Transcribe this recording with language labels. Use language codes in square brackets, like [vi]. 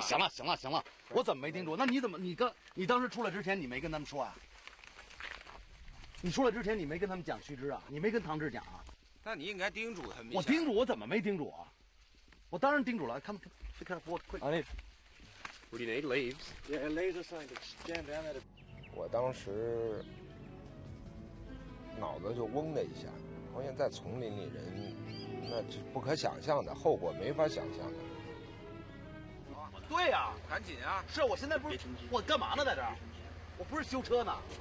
[zh] 行了，我怎么没叮嘱？那你怎么你当时出来之前你没跟他们说啊？你出来之前你没跟他们讲须知啊？你没跟唐志讲啊？那你应该叮嘱他们一下。我叮嘱，我怎么没叮嘱啊？我当然叮嘱了。 [en] Come walk quick. I need. What do you need? Leaves. Yeah, leaves or something to jam down there. [zh] 我当时脑子就嗡的一下，发现在丛林里人，那是不可想象的后果，没法想象的。对呀，赶紧啊！是我现在不是我干嘛呢，在这儿？我不是修车呢。